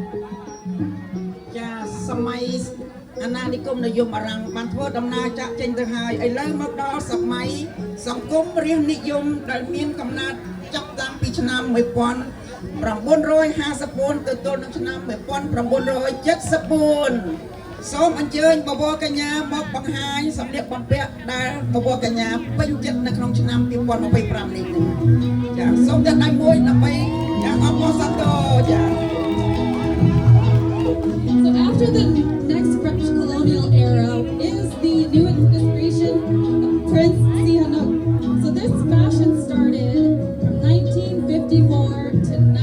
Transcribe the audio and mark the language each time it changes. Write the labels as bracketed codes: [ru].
[km] 1950ចាសម័យអាណានិគមនិយមបារាំងបានធ្វើដំណើរចាក់ចេញទៅហើយឥឡូវមកដល់សម័យសង្គមរាស្ត្រនិយមដែលមានកំណើតចាប់តាំងពីឆ្នាំ1954ទៅទល់នឹងឆ្នាំ1974សូមអញ្ជើញបវរកញ្ញាមកបង្ហាញសម្លៀកបំពាក់ដែលបវរកញ្ញាពេញចិត្តនៅក្នុងឆ្នាំ2025នេះចាសូមតែដៃមួយដើម្បីចាអបអរសាទរចា [en] So after the next French colonial era is the new administration of Prince Sihanouk. So this fashion started from 1954 to